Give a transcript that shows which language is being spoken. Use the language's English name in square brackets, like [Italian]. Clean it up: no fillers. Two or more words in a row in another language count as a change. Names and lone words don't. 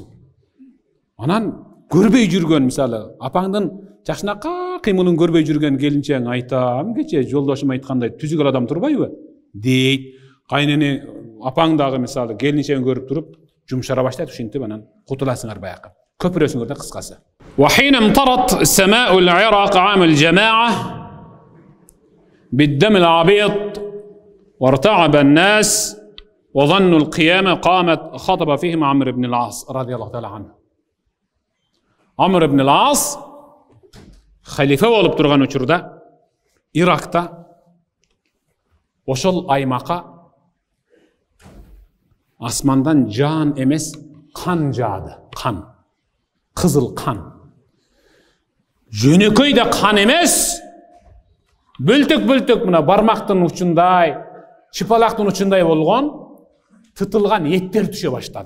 [Kyrgyz] Анан көрбөй жүргөн, мисалы, апаңдын жакшынакай кыймылын көрбөй жүргөн келинчең айтам, кече жолдошум айткандай түзүк адам турбайбы? Дейт. Кайнени апаң дагы мисалы келинчегин көрүп туруп, жумшара баштайт, ушинтип анан кутуласыңар баягы. Көпүрөсүңөр да кыскасы. [Arabic] وحين امطرت سماء العراق عام الجماعة بالدم العبيط وارتعب الناس وظنوا القيامة قامت خطب فيهم عمرو بن العاص رضي الله تعالى عنه. [Kyrgyz] عمرو بن العاص خليفة болуп турган учурда Иракта ошол аймакка асмандан жан эмес кан жаады. Кан. Кызыл кан. Жөнөкөй да кан эмес, бөлтөк-бөлтөк мына бармактын учундай, чыпалактын учундай болгон тытылган эттер түшө баштады.